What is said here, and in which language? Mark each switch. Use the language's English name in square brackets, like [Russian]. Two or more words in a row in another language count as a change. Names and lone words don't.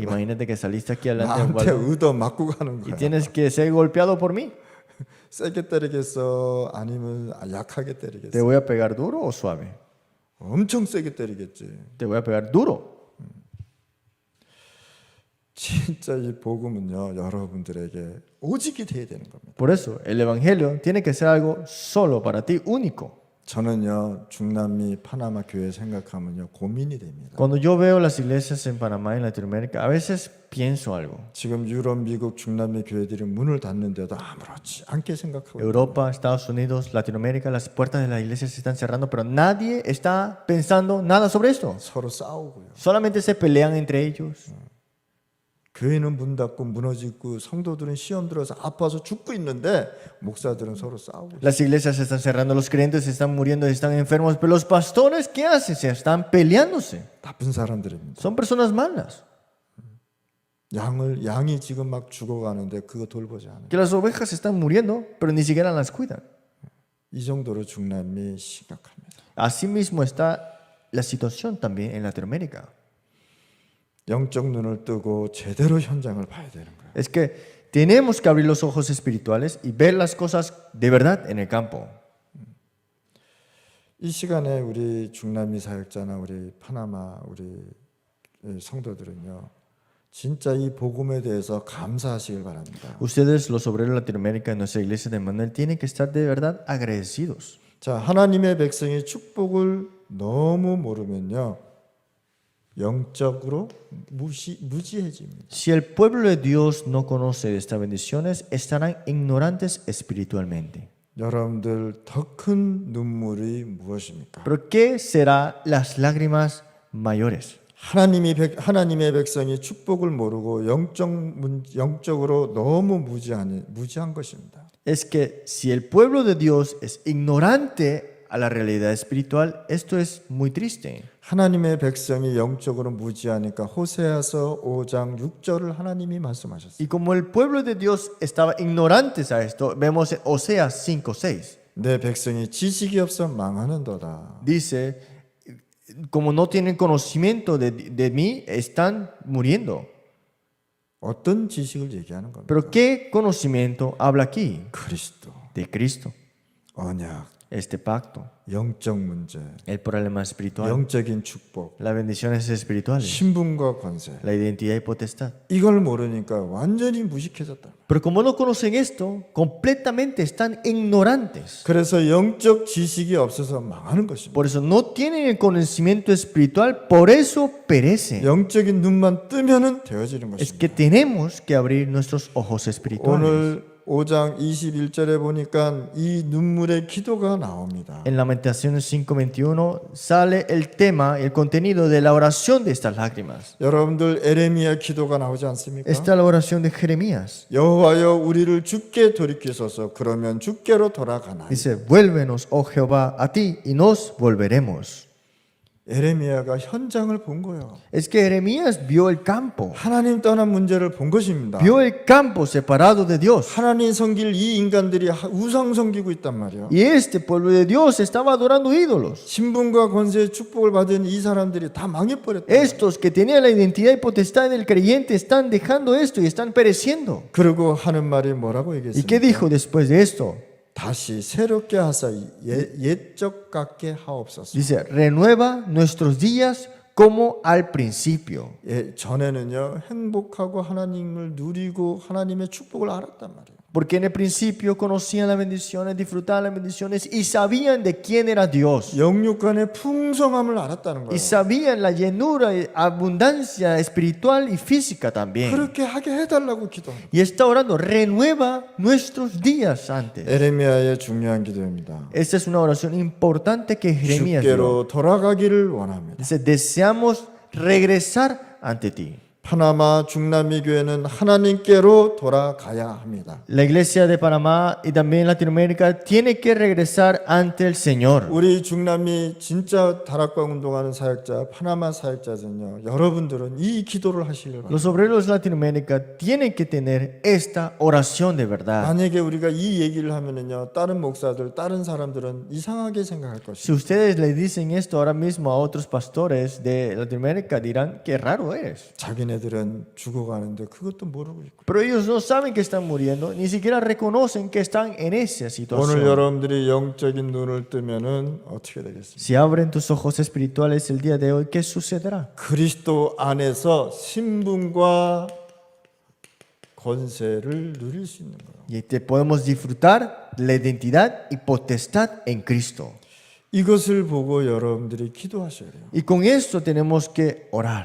[Spanish] Imagínate que saliste aquí adelante de [Korean] 나한테 Ubaldo 의도 맞고 가는 y 거야. [Spanish] tienes que ser golpeado por mí. [Korean] 세게 때리겠어? 아니면 약하게 ¿Te 때리겠어? [Spanish] voy a pegar duro o suave? [Korean] 엄청 세게 때리겠지. [Spanish] Te voy a pegar duro. [Korean] 진짜 이 복음은요, 여러분들에게 오직이 돼야 되는 겁니다. [Spanish] Por eso, el evangelio tiene que ser algo solo para ti, único. [Korean] 저는요, 중남미 파나마 교회 생각하면요, 고민이 됩니다. [Spanish] Cuando yo veo las iglesias en Panamá y en Latinoamérica, a veces pienso algo. [Korean] 지금 유럽, 미국, 중남미 교회들이 문을 닫는데도 아무렇지 않게 생각하고 [Spanish] Europa, Estados Unidos, Latinoamérica, las puertas de las iglesias se están cerrando, pero nadie está pensando nada sobre esto. [Korean] 서로 싸우고요. [Spanish] Solamente se pelean entre ellos. [Korean] 교회는 문 닫고 무너지고 성도들은 시험 들어서 아파서 죽고 있는데 목사들은 서로 싸우고 있어요. [Spanish] Las iglesias se están cerrando, los creyentes se están muriendo, están enfermos, pero los pastores, ¿qué hacen? Se están peleándose. [Korean] 나쁜 사람들입니다. [Spanish] Son personas malas. [Korean] 양이 지금 막 죽어가는데 그거 돌보지 않아요. [Spanish] Que las ovejas están muriendo, pero ni siquiera las cuidan. [Korean] 이 정도로 중남미 심각합니다. [Spanish] Asimismo está la situación también en Latinoamérica. [Korean] 영적 눈을 뜨고 제대로 현장을 봐야 되는 거예요. [Spanish] Es que tenemos que abrir los ojos espirituales y ver las cosas de verdad en el campo. [Korean] 이 시간에 우리 중남미 사역자나 우리 파나마 우리 성도들은요, 진짜 이 복음에 대해서 감사하시길 바랍니다. [Spanish] Ustedes, los obreros de Latinoamérica, en nuestra iglesia de Manuel, tienen que estar de verdad agradecidos. [Korean] 자, 하나님의 백성이 축복을 너무 모르면요, 영적으로 무지해집니다. [Spanish] Si el pueblo de Dios no conoce de estas bendiciones, estarán ignorantes espiritualmente. [Korean] 여러분들 더 큰 눈물이 무엇입니까? [Spanish] Pero ¿qué será las lágrimas mayores? [Korean] 하나님의 백성이 축복을 모르고 영적으로 너무 무지한 것입니다. [Spanish] Es que si el pueblo de Dios es ignorante a la realidad espiritual, esto es muy triste. [Korean] 하나님의 백성이 영적으로 무지하니까 호세아서 5장 6절을 하나님이 말씀하셨어요. [Spanish] Y como el pueblo de Dios estaba ignorantes a esto, vemos en Oseas 5:6. [Korean] 내 백성이 지식이 없어 망하는도다. [Spanish] Dice, como no tienen conocimiento de mí, están muriendo. [Korean] 어떤 지식을 얘기하는 겁니까? [Spanish] Pero ¿qué conocimiento habla aquí? [Korean] 그리스도, [Spanish] De Cristo, [Korean] 언약, [Spanish] este pacto, [Korean] 영적 문제, [Spanish] el problema espiritual, [Korean] 영적인 축복, [Spanish] las bendiciones espirituales, [Korean] 신분과 권세. [Spanish] la identidad y potestad. [Korean] 이걸 모르니까 완전히 무식해졌다. [Spanish] Pero como no conocen esto, completamente están ignorantes. [Korean] 그래서 영적 지식이 없어서 망하는 것입니다. [Spanish] Por eso no tienen el conocimiento espiritual, por eso perecen. [Korean] 영적인 눈만 뜨면은 되어지는 Es 것입니다. [Spanish] que tenemos que abrir nuestros ojos espirituales. [Korean] 오늘 5장 21절에 보니까 이 눈물의 기도가 나옵니다. [Spanish] En Lamentaciones 5:21 sale el tema, el contenido de la oración de estas lágrimas. [Korean] 여러분들 에레미야 기도가 나오지 않습니까? [Spanish] Esta es la oración de Jeremías. [Korean] 여호와여 우리를 주께 돌이키소서 그러면 주께로 돌아가나이. [Spanish] Dice, vuélvenos, oh Jehová, a ti y nos volveremos. [Korean] 에레미야가 현장을 본 거예요. [Spanish] Es que Jeremías vio el campo, [Korean] 하나님 떠난 문제를 본 것입니다. [Spanish] vio el campo separado de Dios. [Korean] 하나님 섬길 이 인간들이 우상 섬기고 있단 말이에요. [Spanish] Y este pueblo de Dios estaba adorando ídolos. [Korean] 신분과 권세의 축복을 받은 이 사람들이 다 망해버렸다. [Spanish] Estos que tenían la identidad y potestad del creyente están dejando esto y están pereciendo. [Korean] 그리고 하는 말이 뭐라고 [Spanish] ¿Y qué [Korean] 얘기했습니까? [Spanish] dijo después de esto? [Korean] 다시 새롭게 하사 옛적 같게 하옵소서. [Spanish] Dice, renueva nuestros días como al principio. [Korean] 전에는요 행복하고 하나님을 누리고 하나님의 축복을 알았단 말이에요. [Spanish] Porque en el principio conocían las bendiciones, disfrutaban las bendiciones y sabían de quién era Dios. [Korean] 영육간의 풍성함을 알았다는 Y 거예요. [Spanish] sabían la llenura, abundancia espiritual y física también. [Korean] 그렇게 하게 해달라고 기도합니다. [Spanish] Y está orando, renueva nuestros días antes. [Korean] 에레미야의 중요한 기도입니다. [Spanish] Esta es una oración importante que Jeremías dio. [Korean] 주께로 돌아가기를 원합니다. [Spanish] Dice, deseamos regresar ante ti. [Korean] 파나마 중남미 교회는 하나님께로 돌아가야 합니다. [Spanish] La iglesia de Panamá y también Latinoamérica tiene que regresar ante el Señor. [Korean] 우리 중남미 진짜 다락방 운동하는 사역자, 파나마 사역자들은요, 여러분들은 이 기도를 하시길 바랍니다. [Spanish] Los obreros de Latinoamérica tienen que tener esta oración de verdad. [Korean] 만약에 우리가 이 얘기를 하면은요, 다른 목사들, 다른 사람들은 이상하게 생각할 것입니다. [Spanish] Si ustedes le dicen esto ahora mismo a otros pastores de Latinoamérica, dirán que raro eres. [Korean] 자기네들은 죽어가는데 그것도 모르고 있고. [Spanish] Pero ellos no saben que están muriendo, ni siquiera reconocen que están en esa 오늘 situación. [Korean] 여러분들이 영적인 눈을 뜨면은 어떻게 되겠습니까? [Spanish] Si abren tus ojos espirituales el día de hoy, ¿qué sucederá? [Korean] 그리스도 안에서 신분과 권세를 누릴 수 있는 거예요. [Spanish] Y te podemos disfrutar la identidad y potestad en Cristo. [Korean] 이것을 보고 여러분들이 기도하셔야 돼요. [Spanish] Y con esto tenemos que orar.